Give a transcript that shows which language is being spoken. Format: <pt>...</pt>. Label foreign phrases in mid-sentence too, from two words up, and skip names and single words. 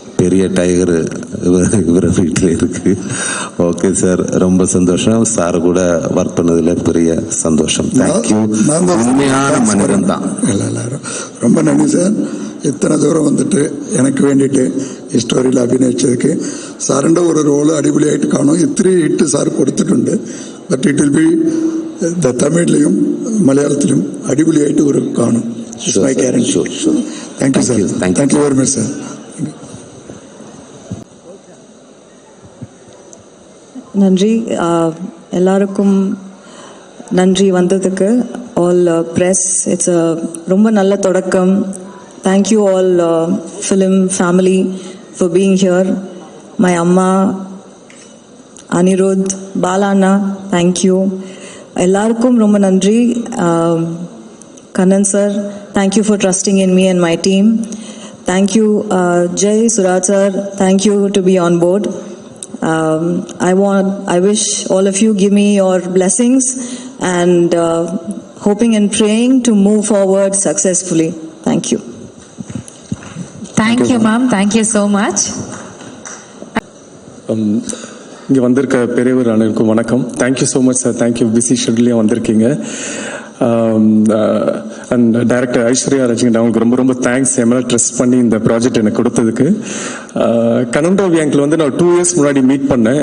<ta>பெரிய டைகர் இவர் வீட்டில் இருக்கு. ஓகே சார், ரொம்ப சந்தோஷம். சார் கூட ஒர்க் பண்ணதில் பெரிய சந்தோஷம். தேங்க்யூ. உண்மையான மனிதன் தான். ரொம்ப நன்றி சார். இத்தனை தூரம் வந்துட்டு எனக்கு வேண்டிட்டு ஸ்டோரியில் அഭിനയിച്ചதுக்கு</ta> <ml>സാറിൻ്റെ ഒരു റോള് അടിപൊളിയായിട്ട് കാണും. ഇത്രയും ഹിറ്റ് സാർ കൊടുത്തിട്ടുണ്ട്.</ml> <en>but it will be</en> <ml>തമിഴിലും മലയാളത്തിലും അടിപൊളിയായിട്ട് ഒരു കാണും.</ml> <en>my guarantee. thank you</en> <ml>സാർ.</ml> <en>thank you very much</en> <ml>സാർ.</ml> <ta>நன்றி. எல்லாருக்கும் நன்றி வந்ததுக்கு.</ta> <en>all press, it's</en> <ta>ரொம்ப நல்ல தொடக்கம்.</ta> <en>Thank you all film family for being here. My amma, Anirudh, Balana, thank you.</en> <ta>எல்லாருக்கும் ரொம்ப நன்றி.</ta> <en>Kannan sir, thank you for trusting in me and my team. Thank you Jay, Suraj sir, thank you to be on board. I wish all of you give me your blessings and hoping and praying to move forward successfully. Thank you. Thank you ma'am, thank you so much.</en> <ta>இங்கே வந்திருக்க பெரியவர் அனைவருக்கும் வணக்கம்.</ta> <en>thank you so much</en> <ta>சார். தேங்க்யூ.</ta> <en>busy schedule</en> <ta>வந்திருக்கீங்க. அண்ட் டைரக்டர் ஐஸ்வர்யா ரஜினிகாந்த் அவங்களுக்கு ரொம்ப ரொம்ப தேங்க்ஸ். என் மேலே</ta> <en>ட்ரஸ்ட் பண்ணி</en> <ta>இந்த ப்ராஜெக்ட் எனக்கு கொடுத்ததுக்கு. கண்ணன் ராவி அங்கிள் வந்து நான்</ta> <en>2 years</en> <ta>முன்னாடி மீட் பண்ணேன்.</ta>